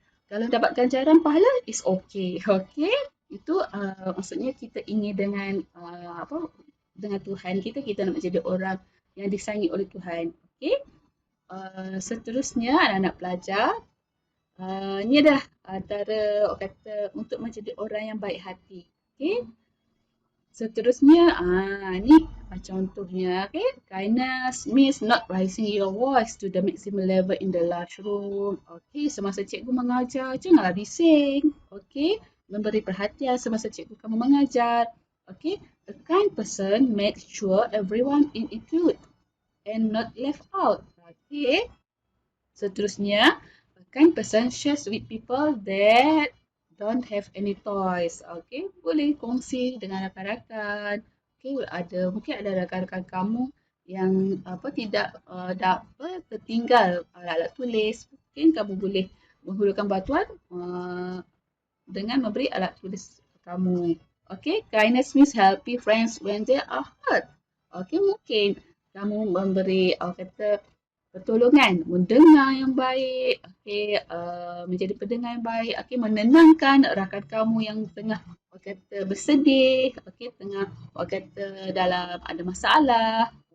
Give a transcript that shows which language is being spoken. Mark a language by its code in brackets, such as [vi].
[ms] Kalau dapat ganjaran pahala, [en] is okay. [ms] Itu maksudnya kita ingin dengan dengan Tuhan kita, kita nak menjadi orang yang disayangi oleh Tuhan. Seterusnya anak-anak pelajar, ni adalah antara untuk menjadi orang yang baik hati. Seterusnya, ni contohnya, [en] kindness means not raising your voice to the maximum level in the classroom. [ms] Semasa cikgu mengajar, janganlah bising. Memberi perhatian semasa cikgu kamu mengajar. [en] A kind person makes sure everyone is included and not left out. Seterusnya, a kind person shares with people that don't have any toys. [ms] Boleh kongsi dengan rakan-rakan. Mungkin ada rakan-rakan kamu yang tidak tertinggal alat-alat tulis. Mungkin kamu boleh menghulurkan bantuan dengan memberi alat tulis kamu. [en] Kindness means helping friends when they are hurt. [ms] Mungkin kamu memberi pertolongan, mendengar yang baik, menjadi pendengar yang baik, menenangkan rakan kamu yang tengah bersedih, tengah dalam ada masalah.